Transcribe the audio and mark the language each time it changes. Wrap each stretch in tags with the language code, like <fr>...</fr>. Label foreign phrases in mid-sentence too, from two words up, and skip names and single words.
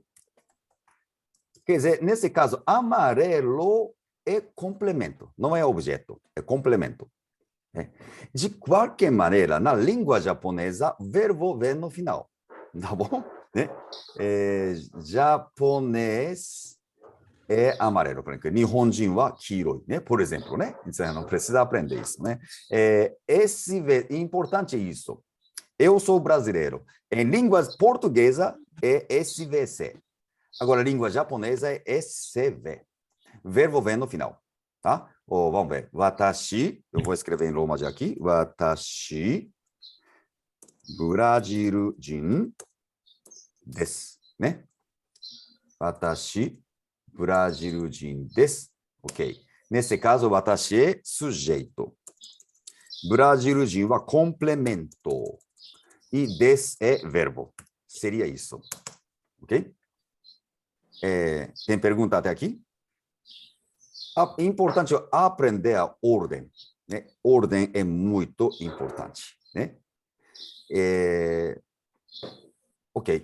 <pt>Quer dizer, nesse caso, amarelo é complemento, não é objeto, é complemento. Né? De qualquer maneira, na língua japonesa, verbo vem no final, tá bom? Né? Japonês é amarelo, por exemplo.</pt> <ja>日本人は黄色い,</ja> <pt>né? Por exemplo, né? Você não precisa aprender isso, né? Importante é isso. Eu sou brasileiro. Em língua portuguesa é SVC. Agora, língua japonesa é SV. Verbo vem no final, tá? Vamos ver. Watashi, eu vou escrever em romaji aqui.</pt> <ja>私、ブラジル人です, né? 私、ブラジル人です.</ja> <pt>Ok. Nesse caso, watashi é sujeito.</pt> <ja>ブラジル人はコンプレメント。</ja> <pt>E des é verbo. Seria isso. Ok? Tem pergunta até aqui? É importante aprender a ordem. Né? Ordem é muito importante. Né? Ok.</pt>